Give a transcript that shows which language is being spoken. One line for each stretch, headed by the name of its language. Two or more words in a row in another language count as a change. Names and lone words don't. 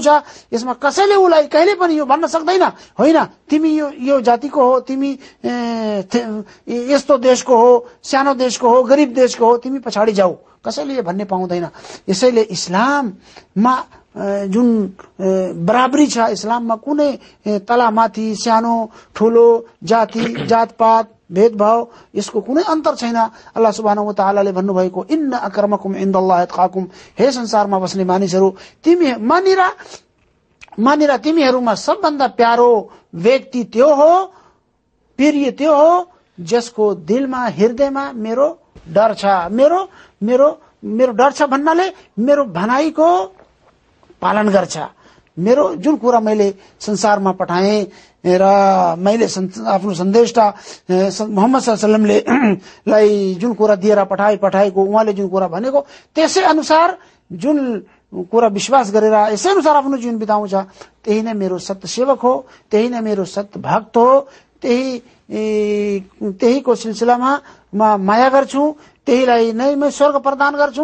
Nepali: यसमा कसैले उसलाई कहिले पनि यो भन्न सक्दैन होइन तिमी यो जातिको हो, तिमी यस्तो देशको हो, सानो देशको हो, गरिब देशको हो, तिमी पछाडि जाऊ, कसैले यो भन्ने पाउँदैन। यसैले इस्लाममा जुन बराबरी छ, इस्लाममा कुनै तलामाथि सानो ठूलो जाति जातपात भेदभाव यसको कुनै अन्तर छैन। अल्लाह
Arabic: سبحانه وتعالى
Nepali: भन्नुभएको
Arabic: إن أكرمكم عند الله أتقاكم,
Nepali: हे संसारमा बस्ने मानिसहरू मानिरा तिमीहरूमा सबभन्दा प्यारो व्यक्ति त्यो हो, प्रिय त्यो हो जसको दिलमा हृदयमा मेरो डर छ। मेरो डर छ भन्नाले मेरो भनाइको पालन गर्छ। मेरो जुन कुरा मैले संसारमा पठाएँ र मैले आफ्नो सन्देशटा मोहम्मद
Arabic: صلى الله عليه وسلم
Nepali: लाई जुन कुरा दिएर पठाएको, उहाँले जुन कुरा भनेको त्यसै अनुसार जुन कुरा विश्वास गरेर यसै अनुसार आफ्नो जीवन बिताउँछ, त्यही नै मेरो सत्य सेवक हो, त्यही नै मेरो सत्य भक्त हो, त्यहीको सिलसिलामा म माया गर्छु, त्यहीलाई नै म स्वर्ग प्रदान गर्छु।